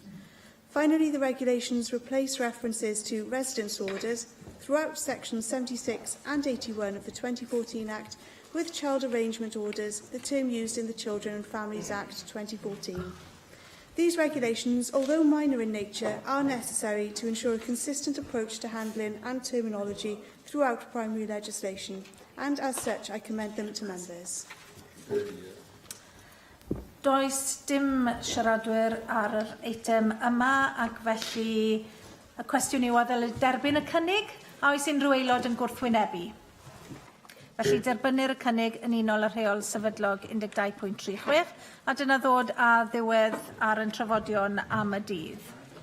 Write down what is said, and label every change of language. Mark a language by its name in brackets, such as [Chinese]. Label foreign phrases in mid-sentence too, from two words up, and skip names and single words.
[English] Finally, the regulations replace references to residence orders throughout Sections 76 and 81 of the 2014 Act with child arrangement orders, the term used in the Children and Families Act 2014. These regulations, although minor in nature, are necessary to ensure a consistent approach to handling and terminology throughout primary legislation, and as such I commend them to members. [Welsh] Does dim siaradwyr ar yr eitem yma, ac felly y cwestiwn yw adael derbyn y cynnig, a oes unrhyw aelod yn gwrthwynebu? Felly derbynir y cynnig yn unol y rheol sefydlog 12.36 a dyna ddod a ddiwedd ar yn trafodion am y dydd.